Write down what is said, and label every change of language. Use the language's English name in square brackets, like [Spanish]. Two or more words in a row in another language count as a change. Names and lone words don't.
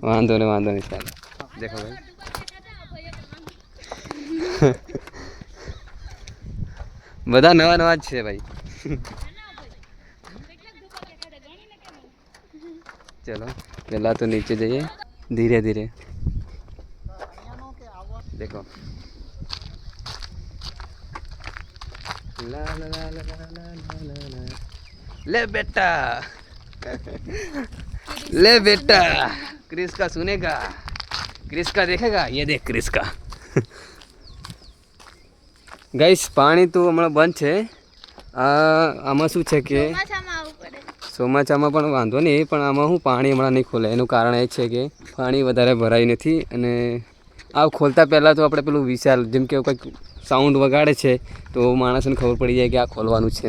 [Gujarati] વાંધો નહીં ચાલો. દેખો ભાઈ બધા નવા જ છે ભાઈ. ચલો પહેલાં તો નીચે જઈએ ધીરે ધીરે. [Hindi] देखो ला ला ला ला ला ला ला, ले बेटा ले बेटा, क्रिस का सुनेगा, क्रिस का देखेगा, ये देख क्रिस का. [Gujarati] गाइस પાણી તો હમણાં બંધ છે. આમાં શું છે કે ચોમાસામાં પણ વાંધો નહીં, પણ આમાં શું પાણી હમણાં નહીં ખોલે. એનું કારણ એ છે કે પાણી વધારે ભરાય નથી. અને આ ખોલતા પહેલાં તો આપણે પેલું વિશાલ જેમ કે કંઈક સાઉન્ડ વગાડે છે તો માણસને ખબર પડી જાય કે આ ખોલવાનું છે.